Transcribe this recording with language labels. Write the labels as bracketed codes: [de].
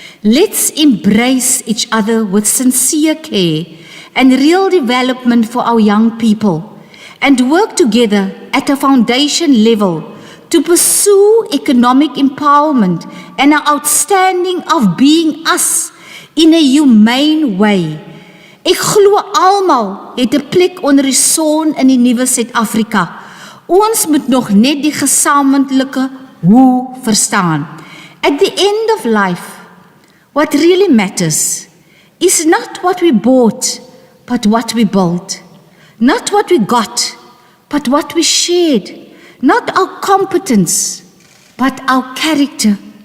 [en] Let's embrace each other with sincere care and real development for our young people, and work together at a foundation level to pursue economic empowerment and our outstanding of being us in a humane way. [af] Ek glo almal het 'n plek onder die son in die nuwe Suid-Afrika. Ons moet nog net die gesamentlike hoe verstaan. [en] At the end of life, what really matters is not what we bought, but what we built. Not what we got, but what we shared. Not our competence, but our character.